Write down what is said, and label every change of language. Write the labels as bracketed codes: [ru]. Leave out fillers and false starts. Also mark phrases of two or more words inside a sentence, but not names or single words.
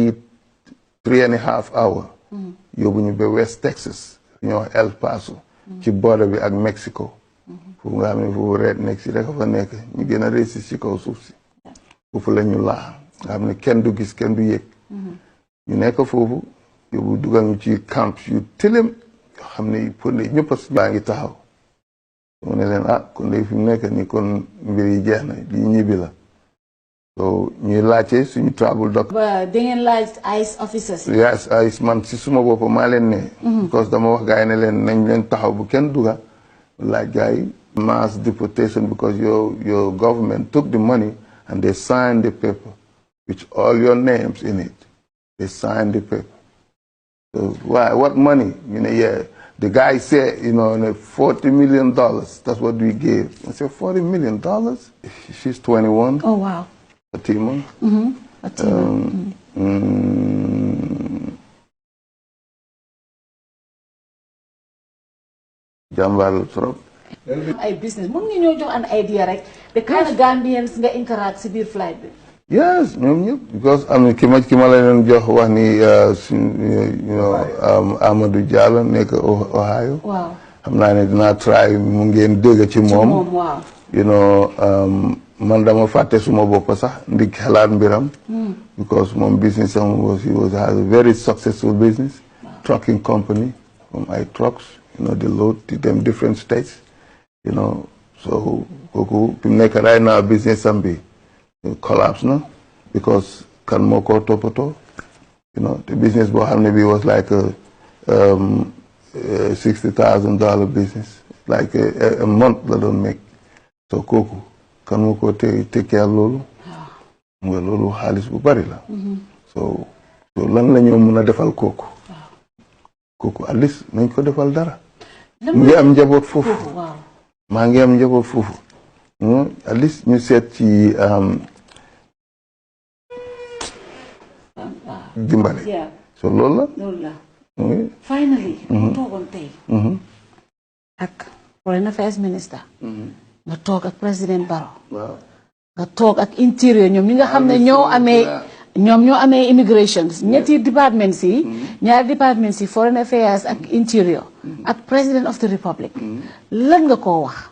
[wo] bi 3.5 hours yóbbu ñu ba West Texas ñoo El Paso ci border bi ak Mexico foofu nga xam ne foofu redneck si rek fa nekk ñu gën a réussir ci kaw suuf si foofu la ñu laa nga xam ne kenn du gis kenn du yëg ñu nekk foofu yóbbu dugal ñu ci camp yu tilim yoo xam ne pour ne ñëpp a baa ngi taxaw mu ne leen kon de fi mu nekk nii kon mbir yi jeex na lii ñibbi la so ñuy laajte suñu [en] travel doc. [wo] ba da ngeen laaj ICE officers. yes ICE man si suma bopp maa leen ne. because dama wax gars yi ne leen nañ leen taxaw bu kenn duga laaj gars yi [en] mass deportation because your government took the money and they signed the paper with all your names in it. They signed the paper. So why? What money? The guy said, $40 million. That's what we gave. I said, $40 million? She's 21. Oh, wow. Fatima. Fatima. [wo] Jàmbaar trop. ay business mën nga ñoo jox [en] an idea [wo] rek [en] the kind of Gambians [wo] nga interact si biir flight bi. Yes, ñoom ñëpp because am na ki ma la leen jox wax ni Amadou Diallo nekk Ohio. waaw xam naa ne dinaa try mu ngeen dégg ci moom. waaw. man dama fàtte suma bopp sax ndig xalaat mbiram. [en] because moom business am has a very successful business. Trucking company from ay trucks they load to them different states. [wo] So kooku fi mu nekk [en] right now [wo] business am bi collapse na because kan moo ko toppatoo [en] the business [wo] boo xam ne bi [en] was like a [wo] $60,000 [en] business like a month [wo] la doon make so kooku kan moo ko [en] take care [wo] loolu nga loolu xaalis bu bari la so lan la ñoo mën a defal kooku [en] at least [wo] nañ ko defal dara mu ngi am njaboot foofu maa ngi am njaboot foofu [en] at least [wo] ñu seet ci dimbale so loolu la finally mu toogoon tey ak [en] foreign affairs minister [wo] nga toog ak président Barrow nga toog ak interior ñoom ñi nga xam ne ñoo amee immigration ñetti departments yi ñaari departments yi [en] foreign affairs [wo] ak interior ak [en] president of the republic [wo] lan nga koo wax